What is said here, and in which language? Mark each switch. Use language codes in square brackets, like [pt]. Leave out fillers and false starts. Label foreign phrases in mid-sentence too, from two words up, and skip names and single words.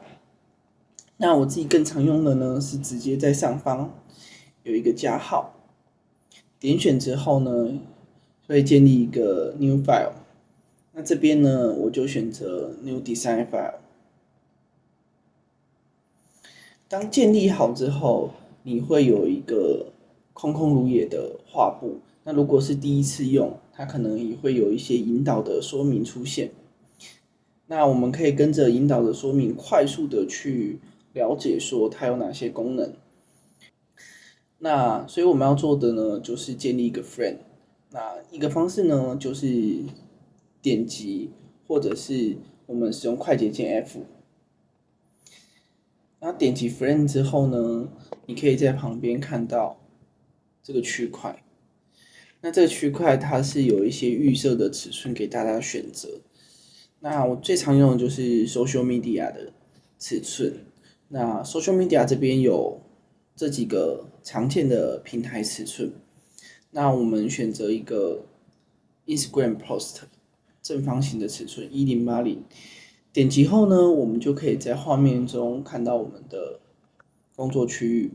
[zh] 那我自己更常用的呢，是直接在上方有一個加號，點選之後呢，會建立一個 [en] New File。 [zh] 那這邊呢，我就選擇 [en] New Design File。 [zh] 當建立好之後，你會有一個空空如也的畫布。那如果是第一次用，它可能也會有一些引導的說明出現。那我們可以跟着引導的說明，快速的去了解說它有哪些功能。那所以我們要做的呢，就是建立一個 frame。那一個方式呢，就是點擊，或者是我們使用快捷鍵 F。那點擊 frame 之後呢，你可以在旁邊看到這個區塊。那這個區塊它是有一些預設的尺寸給大家選擇。那我最常用的就是 [en] Social Media [zh] 的尺寸。那 [en] Social Media [zh] 這邊有這幾個常見的平台尺寸。那我們選擇一個 Instagram Post 正方形的尺寸1080。點擊後呢，我們就可以在畫面中看到我們的工作區域。